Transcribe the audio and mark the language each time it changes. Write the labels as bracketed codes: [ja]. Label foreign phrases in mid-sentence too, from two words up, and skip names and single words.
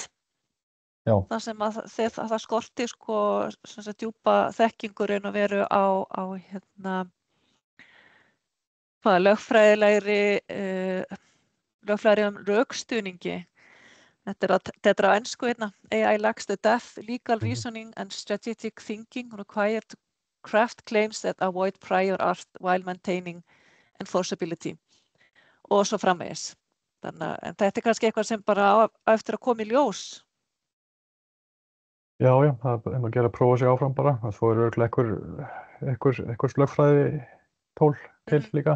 [is] Já. Það sem að það skorti sem sagt djúpa þekkingur raun og veru á lögfræðilegum rökstuðningi. Þetta á ensku [en] AI lacks the depth, legal reasoning and strategic thinking required to craft claims that avoid prior art while maintaining enforceability. [is] Og svo framvegis. En þetta kannski eitthvað sem bara á eftir að koma í ljós. Já, það að gera að prófa sig áfram bara. Svo örugglega einhver lögfræði tól til líka.